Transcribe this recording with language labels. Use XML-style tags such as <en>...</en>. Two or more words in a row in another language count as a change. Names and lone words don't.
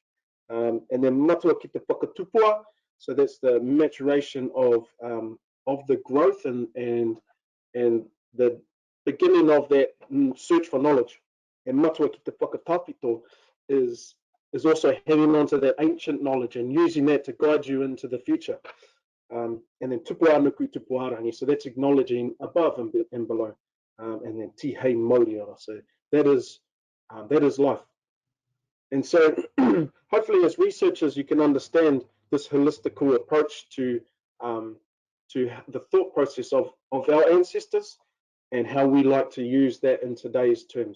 <en>And then</en> <mi>matua ki te whakatupua.</mi> <en>So that's the maturation of the growth and the beginning of that search for knowledge. And</en> <mi>matua ki te whakatawhito</mi> <en>is also hanging on to that ancient knowledge and using that to guide you into the future. And then</en> <mi>tupua nuku, tupua rangi.</mi> <en>So that's acknowledging above and below. And then</en> <mi>ti hei mauriora.</mi> <en>So that is life. And so hopefully as researchers you can understand this holistical approach to the thought process of our ancestors and how we like to use that in today's terms.</en>